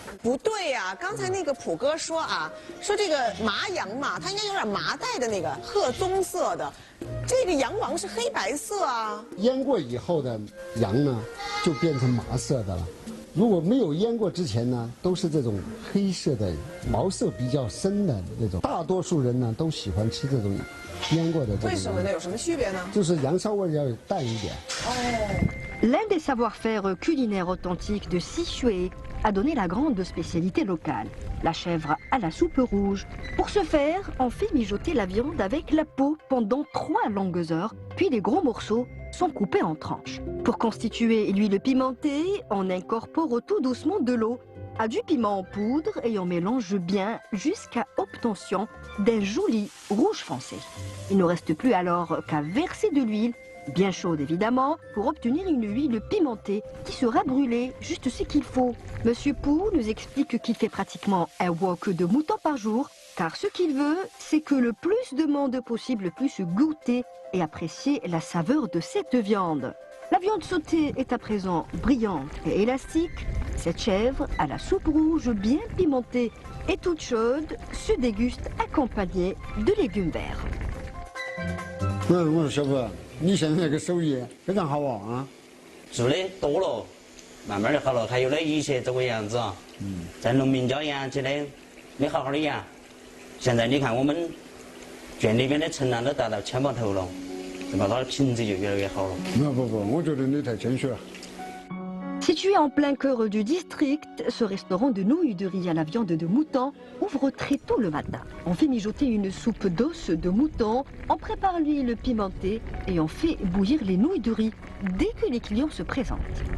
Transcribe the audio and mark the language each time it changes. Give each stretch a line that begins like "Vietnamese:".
Chinese: 不对呀、刚才那个普哥说啊，说这个麻羊嘛，它应该有点麻带的那个褐棕色的，这个羊王是黑白色啊。腌过以后的羊呢，就变成麻色的了。如果没有腌过之前呢，都是这种黑色的，毛色比较深的那种。大多数人呢都喜欢吃这种腌过的这种。为什么呢？有什么区别呢？就是羊骚味要淡一点。
French: L'un des savoir-faire culinaires authentiques de Sichuan a donné la grande spécialité locale, la chèvre à la soupe rouge. Pour ce faire, on fait mijoter la viande avec la peau pendant 3 longues heures, puis les gros morceaux sont coupés en tranches. Pour constituer l'huile pimentée, on incorpore tout doucement de l'eau à du piment en poudre et on mélange bien jusqu'à obtention d'un joli rouge foncé. Il ne reste plus alors qu'à verser de l'huile, bien chaude évidemment, pour obtenir une huile pimentée qui sera brûlée juste ce qu'il faut. Monsieur Pou nous explique qu'il fait pratiquement un wok de mouton par jour, car ce qu'il veut, c'est que le plus de monde possible puisse goûter et apprécier la saveur de cette viande. La viande sautée est à présent brillante et élastique. Cette chèvre à la soupe rouge bien pimentée et toute chaude se déguste accompagnée de légumes verts.
Chinese: 我说小哥，你现在这个手艺非常好啊！做的多了，慢慢就好了。还有呢，以前这个样子啊，在农民家养起来没好好的养，现在你看我们圈里边的陈粮都达到1000把头了，对吧？它的品质就越来越好了。不，我觉得你太谦虚了。
French: Situé en plein cœur du district, ce restaurant de nouilles de riz à la viande de mouton ouvre très tôt le matin. On fait mijoter une soupe d'os de mouton, on prépare l'huile pimentée et on fait bouillir les nouilles de riz dès que les clients se présentent.